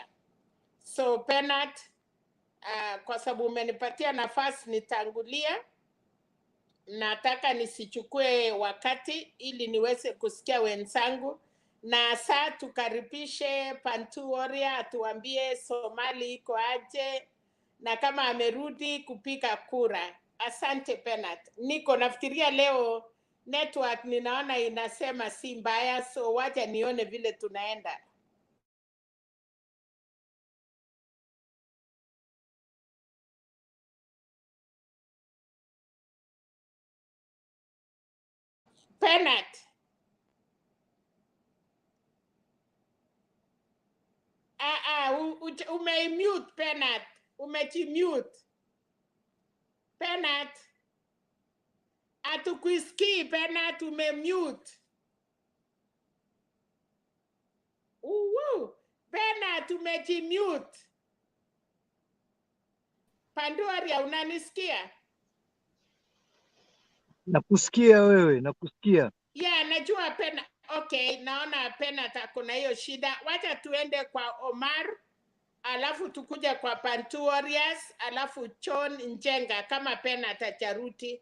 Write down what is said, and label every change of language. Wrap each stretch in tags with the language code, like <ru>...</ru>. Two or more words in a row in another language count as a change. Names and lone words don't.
<sw>So Penat, kwa sababu umenipatia nafasi nitangulia, nataka nisichukue wakati ili niweze kusikia wenzangu, na saa tukaribishe Pantu Warrior atuambie Somali iko aje na kama amerudi kupiga kura. Asante Penat. Niko nafikiria leo network ninaona inasema si mbaya, so wacha nione vile tunaenda. Penat. Ume-mute Penat. Umechi-mute. Penat. Atukusikii Penat, ume-mute. Penat, umechi-mute. Pantu Warrior, unanisikia? Nakusikia wewe, nakusikia. Yeah, najua Penat. Okay, naona Penat kuna hiyo shida. Wacha tuende kwa Omar, alafu tukuja kwa Pantu Warriors, alafu John Njenga kama Penat acharuti.</sw>